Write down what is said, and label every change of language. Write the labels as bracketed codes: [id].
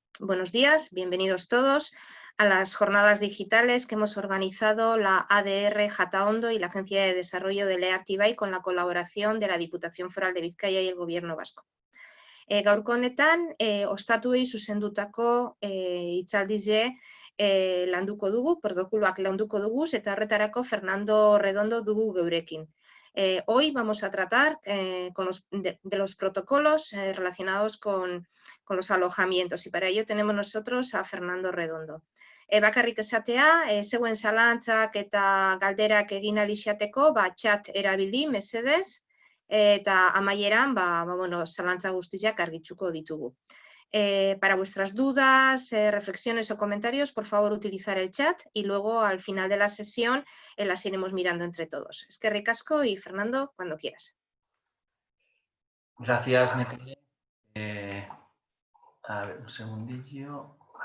[es] Buenos días, bienvenidos todos a las jornadas digitales que hemos organizado la ADR Jataondo y la Agencia de Desarrollo de Leartibai con la colaboración de la Diputación Foral de Bizkaia y el Gobierno Vasco. [eu] Gaurko honetan, ostatuei zuzendutako hitzaldize landuko dugu, protokoloak landuko dugu, eta horretarako Fernando Redondo dugu geurekin. [es] Hoy vamos a tratar de los protocolos relacionados con los alojamientos, y para ello tenemos nosotros a Fernando Redondo. [eu] Bakarrik esatea, zeuen zalantzak eta galderak egin ahal izateko, chat erabili mesedez, eta amaieran zalantza guztiak argitzuko ditugu. [es] Para vuestras dudas, reflexiones o comentarios, por favor utilizar el chat y luego al final de la sesión las iremos mirando entre todos. [eu] Eskerrik asko [es] y Fernando, cuando quieras. Gracias, Nekane. A ver, un segundillo.